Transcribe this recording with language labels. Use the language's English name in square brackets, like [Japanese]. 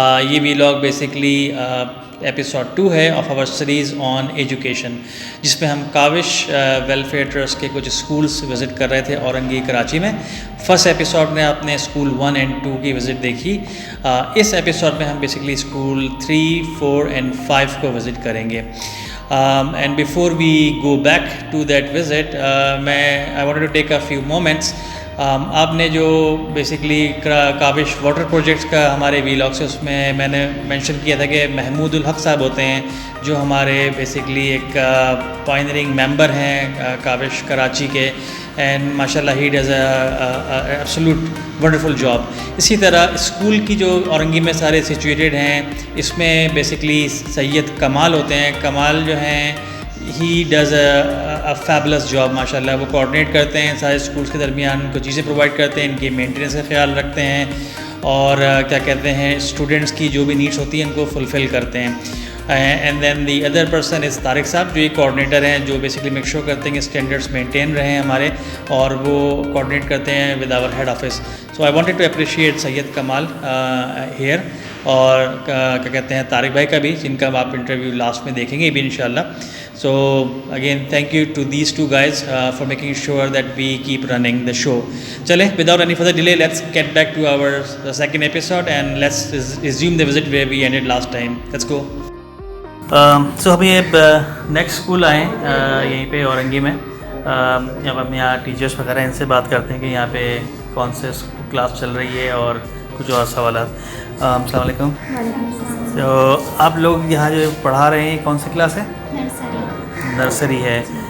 [Urdu] یہ vlog basically episode 2 ہے [English] of our series on education, [Urdu] جس میں ہم کاوش ویلفیئر ٹرسٹ کے کچھ اسکولس وزٹ کر رہے تھے اورنگی کراچی میں. فرسٹ ایپیسوڈ میں آپ نے اسکول 1 and 2 کی وزٹ دیکھی. اس ایپیسوڈ میں ہم بیسکلی اسکول 3, 4 and 5 کو وزٹ کریں گے. [English] And before we go back to that visit, I wanted to take a few moments. [Urdu] آپ نے جو بیسکلی کاوش واٹر پروجیکٹس کا ہمارے ویلاگس اس میں نے مینشن کیا تھا کہ محمود الحق صاحب ہوتے ہیں جو ہمارے بیسکلی ایک پائنرنگ ممبر ہیں کاوش کراچی کے، اینڈ ماشاء اللہ [English] He does absolute wonderful job. [Urdu] اسی طرح اسکول کی جو اورنگی میں سارے سچویٹڈ ہیں، اس میں بیسکلی سید کمال ہوتے ہیں. کمال جو ہیں [English] he does a fabulous job [Urdu] ماشاء اللہ. وہ کوآرڈینیٹ کرتے ہیں سارے اسکولس کے درمیان، ان کو چیزیں پرووائڈ کرتے ہیں، ان کی مینٹیننس کا خیال رکھتے ہیں، اور کیا کہتے ہیں اسٹوڈنٹس کی جو بھی نیڈس ہوتی ہیں ان کو فلفل کرتے ہیں. [English] and then the other person is [Urdu] Tariq صاحب، جو یہ کوآرڈینیٹر ہیں، جو بیسکلی میک شور کرتے ہیں کہ اسٹینڈرڈس مینٹین رہے ہیں ہمارے، اور وہ کوآرڈینیٹ کرتے ہیں [English] With our head office. So I wanted to appreciate [Urdu] Syed Kamal hair, اور کیا کہتے ہیں طارق بھائی کا بھی، جن کا آپ انٹرویو لاسٹ میں دیکھیں گے بھی انشاءاللہ. [English] So again, thank you to these two guys for making sure that we keep running the show. Chale, without any further delay, let's get back to our second episode and let's resume the visit where we ended last time. Let's go. [Urdu] So ابھی next school آئے یہیں پہ اورنگی میں. جب ہم یہاں teachers وغیرہ ان سے بات کرتے ہیں کہ یہاں پہ کون سے کلاس چل رہی ہے اور کچھ اور سوالات. السلام علیکم. تو آپ لوگ یہاں جو پڑھا رہے ہیں کون سی کلاس ہے؟ نرسری ہے.